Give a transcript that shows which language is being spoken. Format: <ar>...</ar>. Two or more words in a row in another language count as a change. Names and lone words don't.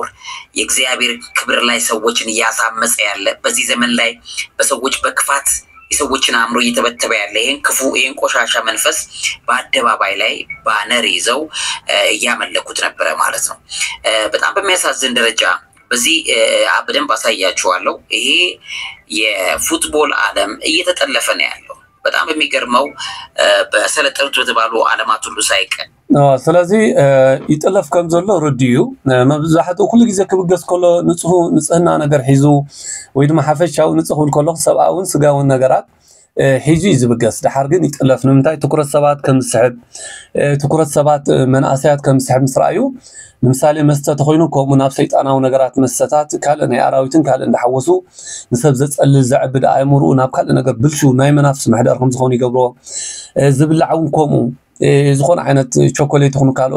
<am>የእግዚአብሔር ክብር ላይ ሰዎችን ያሳመጸ ያለ በዚህ ዘመን ላይ በሰዎች በክፋት የሰዎችን አእምሮ እየተበተበ ያለ ይሄን ክፉ ይሄን ቆሻሻ መንፈስ በአደባባይ ላይ ባነር ይዘው ያመለኩት ነበር ማለት ነው። በጣም በሚያሳዝን ደረጃ በዚህ በደንብ አሳያችኋለሁ። ይሄ የፉትቦል ዓለም እየተጠለፈ ነው ያለው። በጣም በሚገርመው በሰለጠኑት በተባሉ ዓለማት ሁሉ ሳይቀር</am> <ti>ስለዚህ ይጥለፍ ከም ዘሎ ርድዩ መብዛሕትኡ ኩሉ ግዜ ክብገስ ከሎ ንጽህና ነገር ሒዙ ወይ ድማ ሓፈሻው ንጽሁል ከሎ ሰብኣውን ስጋውን ነገራት ሒዙ ይዝብገስ ድሓር ግን ይጥለፍ ንምንታይ ትኩረት ሰባት ከም ዝስሕብ ትኩረት ሰባት መንእሰያት ከም ዝስሕብ ምስራዩ ንምሳሌ መስተ ተኮይኑ ከምኡ ናብ ሰይጣናዊ ነገራት መስተታት ካልእ ናይ ኣራዊትን ካልእ እንዳሓወሱ ንሰብ ዘፀልል ዘዕብድ ኣእምርኡ ናብ ካልእ ነገር ብልሹ ናይ መናፍስ ምሕደር ከም ዝኾኑ ይገብሮ ዝብላዕውን ከምኡ ዝኾነ ዓይነት ቾኮሌት ይኹን ካልኦት</ti>